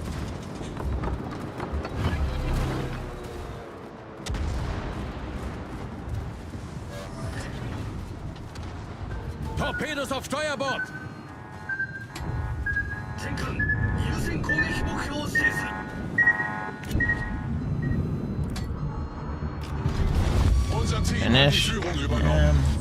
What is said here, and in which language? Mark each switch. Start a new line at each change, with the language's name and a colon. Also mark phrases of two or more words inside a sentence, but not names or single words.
German: Torpedos auf Steuerbord!
Japanese: 戦艦優先攻撃目標を指定する
German: Unser Team hat die Finish. Führung übernommen.